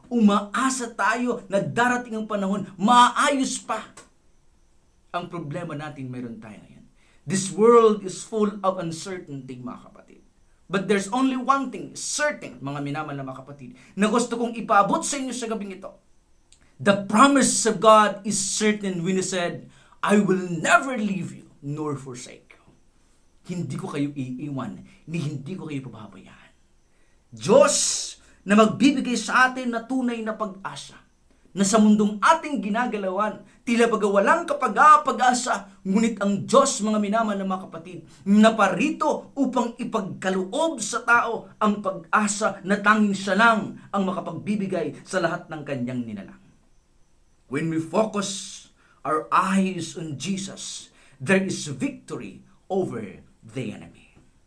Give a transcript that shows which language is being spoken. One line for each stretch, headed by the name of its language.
Filipino: Umaasa tayo na darating ang panahon, maayos pa. Ang problema natin, meron tayo ngayon.
English: This world is full of uncertainty,
Filipino: mga kapatid.
English: But there's only one thing, certain,
Filipino: mga minamahal na mga kapatid, na gusto kong ipaabot sa inyo sa gabing ito.
English: The promise of God is certain when He said, I will never leave you nor forsake you.
Filipino: Hindi ko kayo iiwan, hindi ko kayo pababayaan. Diyos na magbibigay sa atin na tunay na pag-asa, na sa mundong ating ginagalawan, tila baga walang kapag-asa, ngunit ang Diyos, mga minamahal na mga kapatid, na parito upang ipagkaloob sa tao ang pag-asa na tanging siya lang ang makapagbibigay sa lahat ng kanyang nilalang.
English: When we focus our eyes on Jesus, there is victory over the enemy.